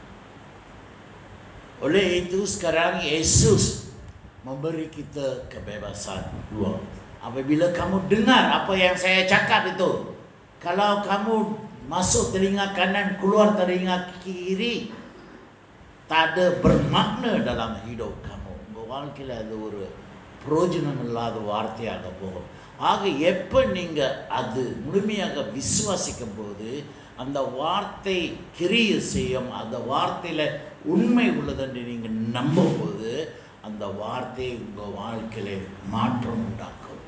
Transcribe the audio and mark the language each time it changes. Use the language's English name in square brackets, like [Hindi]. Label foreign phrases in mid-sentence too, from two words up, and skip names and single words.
[Malay] Oleh itu sekarang Yesus memberi kita kebebasan luar. Apabila kamu dengar apa yang saya cakap itu, kalau kamu masuk telinga kanan keluar telinga kiri, tak ada bermakna dalam hidup kamu. [Tamil] உங்கள் வாழ்க்கையில் அது ஒரு பிரயோஜனம் இல்லாத வார்த்தையாக போகும். ஆக எப்போ நீங்கள் அது முழுமையாக விசுவாசிக்கும் போது அந்த வார்த்தை கிரியை செய்யும். அந்த வார்த்தையில் உண்மை உள்ளதென்று நீங்கள் நம்பும்போது அந்த வார்த்தை உங்கள் வாழ்க்கையில் மாற்றம் உண்டாக்கும்.